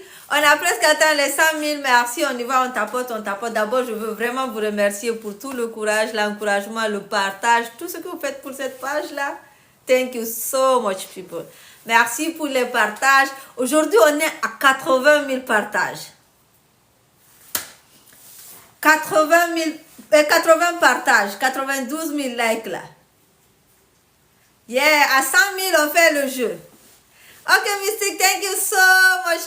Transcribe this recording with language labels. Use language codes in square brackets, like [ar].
[fr] On a presque atteint les 100 000. Merci, on y va, on tapote, on tapote. D'abord, je veux vraiment vous remercier pour tout le courage, l'encouragement, le partage, tout ce que vous faites pour cette page-là. [en] Thank you so much, people. [fr] Merci pour les partages. Aujourd'hui, on est à 80 000 partages. 80 partages, 92 000 likes là. Yeah, à 100 000, on fait le jeu. Ok, Mystique, [en] thank you so much.